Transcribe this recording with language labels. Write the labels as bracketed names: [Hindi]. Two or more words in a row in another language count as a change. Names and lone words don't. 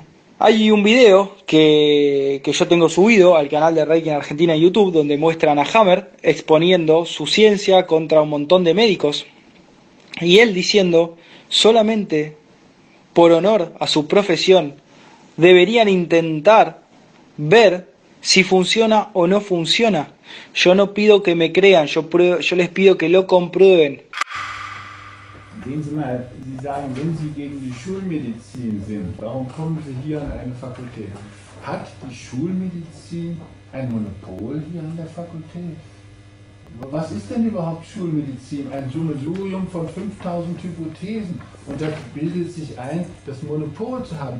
[Spanish] Hay un video que yo tengo subido al canal de Reiki en Argentina en YouTube, donde muestran a Hammer exponiendo su ciencia contra un montón de médicos y él diciendo: solamente por honor a su profesión deberían intentar ver si funciona o no funciona. Yo no pido que me crean, yo les pido que lo comprueben. [German] Sehen Sie mal, Sie sagen, wenn Sie gegen die Schulmedizin sind, warum kommen Sie hier an eine Fakultät? Hat die Schulmedizin ein Monopol hier an der Fakultät? Was ist denn überhaupt Schulmedizin? Ein Sammelsurium von 5000 Hypothesen. Und da bildet sich ein, das Monopol zu haben.